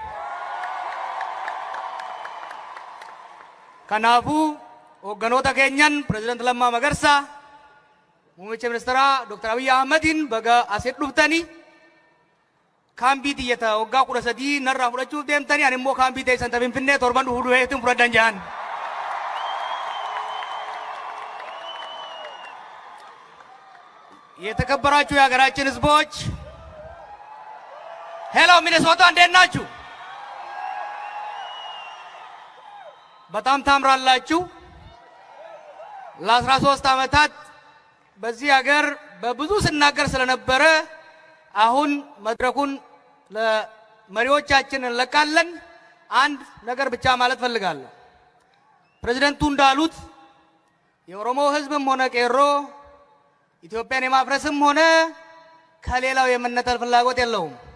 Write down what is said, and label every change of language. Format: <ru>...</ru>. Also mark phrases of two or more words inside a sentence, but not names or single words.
<om>Kanaafuu hoogganoota keenyan Pireezidaanti Lammaa Magarsaa, Muummicha Ministeeraa Dr. Abiyyi Ahmadin baga asitti dhuftanii kaambii xiyyataa waggaa 13 narraa fudhachuuf deemtanii ani immoo kaambii teessan Finfinnee torban dhufu dhufeetiin fudhadhan jedhan.</om> <am>የተከበራችሁ የሀገራችን ህዝቦች ሄሎ ሚኔሶታ እንዴት ናችሁ? በጣም ታምራላችሁ። ለ13 ዓመታት በዚህ ሀገር በብዙ ስናገር ስለነበረ አሁን መድረኩን ለመሪዎቻችን እንለቃለን። አንድ ነገር ብቻ ማለት ፈልጋለሁ። ፕሬዝዳንቱ እንዳሉት የኦሮሞ ህዝብም ሆነ ቄሮ ኢትዮጵያን የማፍረስም ሆነ ከሌላው የመነጠል ፍላጎት የለውም።</am>